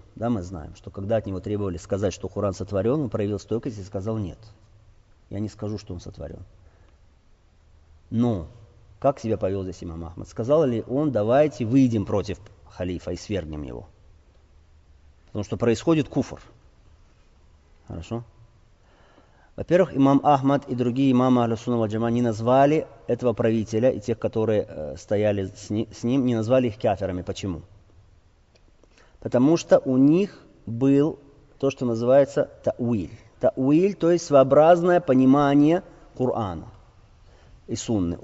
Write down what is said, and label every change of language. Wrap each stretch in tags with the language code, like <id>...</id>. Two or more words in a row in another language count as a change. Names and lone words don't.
<ru>Да, мы знаем, что когда от него требовали сказать, что Коран сотворен, он проявил стойкость и сказал: нет, я не скажу, что он сотворен. Но как себя повел здесь имам Ахмад? Сказал ли он: давайте выйдем против халифа и свергнем его? Потому что происходит куфр. Хорошо? Во-первых, имам Ахмад и другие имамы</ru> <ar>أهل السنة والجماعة</ar> <ru>не назвали этого правителя и тех, которые стояли с ним, не назвали их кафирами. Почему? Потому что у них был то, что называется тауиль. Тауиль, то есть своеобразное понимание Корана и сунны.</ru>